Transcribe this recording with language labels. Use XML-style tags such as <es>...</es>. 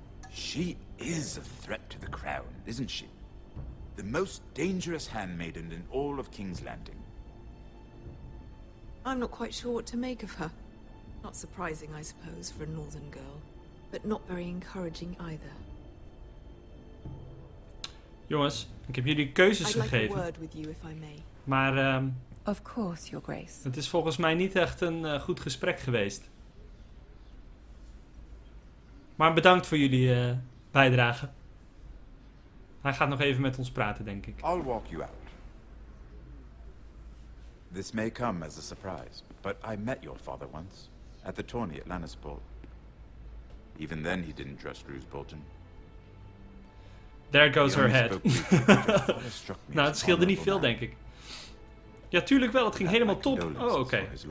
<en>She is a threat to the crown, isn't she? The most dangerous handmaiden in all of King's Landing. I'm not quite sure what to make of her. Not surprising, I suppose, for a northern girl. But not very encouraging either.</en> <nl>Jongens, ik heb jullie keuzes gegeven.</nl> <en>I'd like a word with you, if I may.</en> <nl>Maar</nl> <en>of course, Your Grace.</en> <nl>Het is volgens mij niet echt een goed gesprek geweest. Maar bedankt voor jullie bijdrage. Hij gaat nog even met ons praten, denk ik.</nl> <en>I'll walk you out. This may come as a surprise, but I met your father once, at the tourney at Lannisport. Even then he didn't trust Roose Bolton. There goes her head.</en> <nl>Nou, het scheelde niet veel, denk ik. Ja, tuurlijk wel. Het ging helemaal top. Oh, oké.</nl>